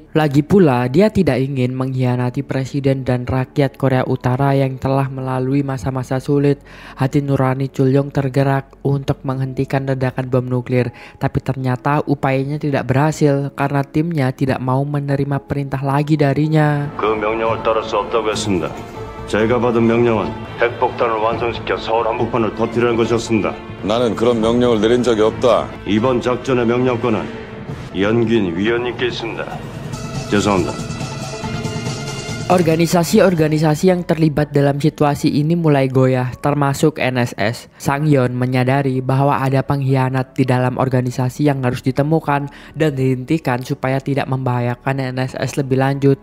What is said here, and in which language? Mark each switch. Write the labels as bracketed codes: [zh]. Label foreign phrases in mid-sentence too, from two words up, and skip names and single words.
[id] Lagi pula, dia tidak ingin mengkhianati presiden dan rakyat Korea Utara yang telah melalui masa-masa sulit. Hati nurani Chul Yong tergerak untuk menghentikan ledakan bom nuklir, tapi ternyata upayanya tidak berhasil karena timnya tidak mau menerima perintah lagi darinya. [ko] 그 명령을 따를 수 없다고 했습니다. 제가 받은 명령은 핵폭탄을 완성시켜 서울 한복판을 터뜨리는 것이었습니다. 나는 그런 명령을 내린 적이 없다. 이번 작전의 명령권은 연긴 위원님께 있습니다. 죄송합니다. [id] Organisasi-organisasi yang terlibat dalam situasi ini mulai goyah, termasuk NSS. Sang Yeon menyadari bahwa ada pengkhianat di dalam organisasi yang harus ditemukan dan dihentikan supaya tidak membahayakan NSS lebih lanjut.